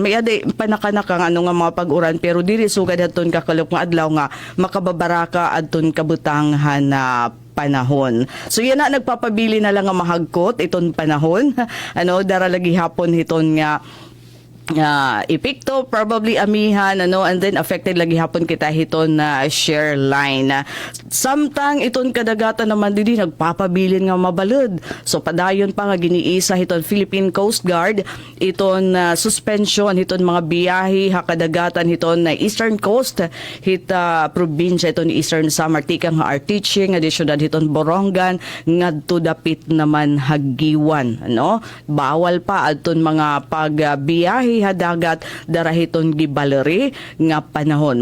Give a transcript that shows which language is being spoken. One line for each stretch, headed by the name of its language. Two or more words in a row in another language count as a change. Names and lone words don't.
Waray: May aday panakanaka nga ano nga mga pag-uran, pero diri sugad adton kakalok nga adlaw nga makababaraka adton kabutanghan na panahon. So yan na, nagpapabili na lang nga mahagkot iton panahon. Ano, dara lagi hapon hiton nga epekto, probably amihan, ano,
English: and then affected
Waray: lagi hapon kita hiton na
English: share line.
Waray: Samtang iton kadagatan naman didi nagpapabilin nga mabalod. So padayon pa nga giniisa hiton Philippine Coast Guard iton suspension hiton mga biyahe ha kadagatan hiton na Eastern Coast hita probinsya iton Eastern Samar tikang nga Artiche nga di syudad hiton Borongan ngadto dapit naman Hagiwan, ano, bawal pa adton mga pagbiyahe hadagat darahiton gibaleri nga panahon.